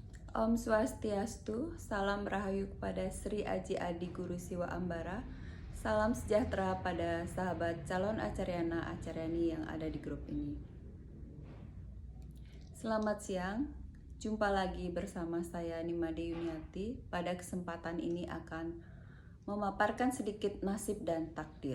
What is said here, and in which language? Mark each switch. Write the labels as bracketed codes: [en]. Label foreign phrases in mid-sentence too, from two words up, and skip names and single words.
[id] Om Swastiastu, salam rahayu kepada Sri Aji Adi Guru Siwa Ambara. Salam sejahtera pada sahabat calon acaryana acaryani yang ada di grup ini. Selamat siang, jumpa lagi bersama saya Nimade Yuniati. Pada kesempatan ini akan memaparkan sedikit nasib dan takdir.